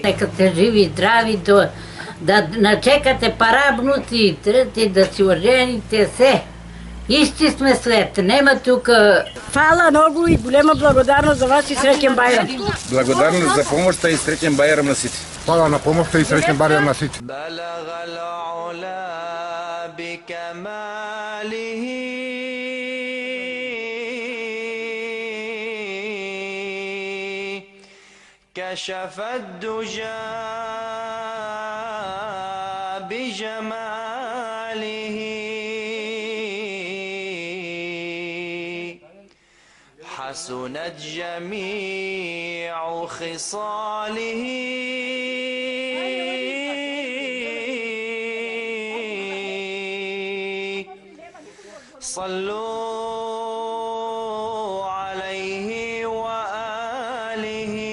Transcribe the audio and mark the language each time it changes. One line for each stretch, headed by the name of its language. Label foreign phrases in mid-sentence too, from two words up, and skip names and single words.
Macedonian: Нека сте живи и здрави, да начекате парабнути, трети да си ожените се. Исти сме свет, нема тука. Фала многу и голема благодарност за вас и среќен Бајрам. Благодарност за помошта и среќен Бајрам на сите. Фала на помошта и среќен Бајрам на сите.
Arabic: كشف الدجى بجماله حسنت جميع خصاله صلوا عليه وآله